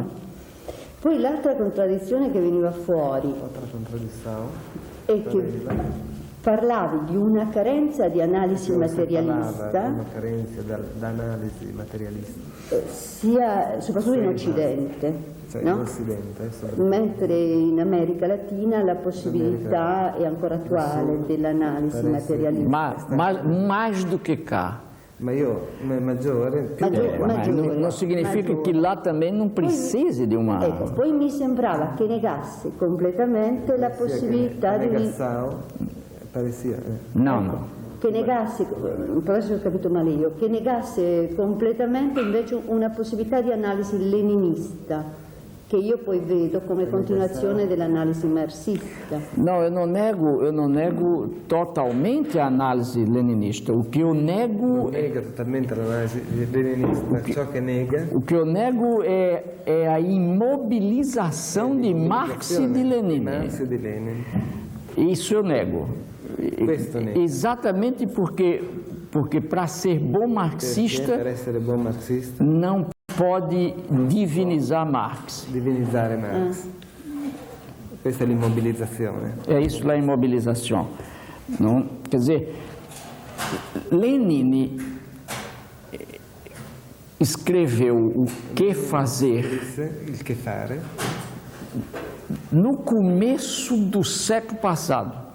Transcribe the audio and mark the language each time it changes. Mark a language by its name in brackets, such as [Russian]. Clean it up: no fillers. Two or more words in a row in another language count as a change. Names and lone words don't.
[Italian] Poi l'altra contraddizione che veniva fuori è che parlavi di una carenza di analisi materialista, una carenza d'analisi materialista, soprattutto in Occidente. No? Mentre in America Latina la possibilità è ancora attuale dell'analisi materialista. [Portuguese] Ma mais do que cá. [Italian] Maggiore. Non significa che là também non precisi di una... Ecco, poi mi sembrava che negasse completamente la possibilità di... No. Che negasse, però se ho capito male io, che negasse completamente invece una possibilità di analisi leninista, che io poi vedo come continuazione dell'analisi marxista. [Portuguese] No, eu não nego totalmente a análise leninista. O que eu nego... [Italian] Nega totalmente l'analisi leninista. Ciò che nega... [Portuguese] O que eu nego é a imobilização de Marx e de Lenin. Isso eu nego. Exatamente porque para ser bom marxista, não pode divinizar Marx. [Italian] Divinizzare Marx. Questa è l'immobilizzazione. [Portuguese] É isso lá, imobilização. Não, quer dizer, Lenin escreveu o que fazer no começo do século passado.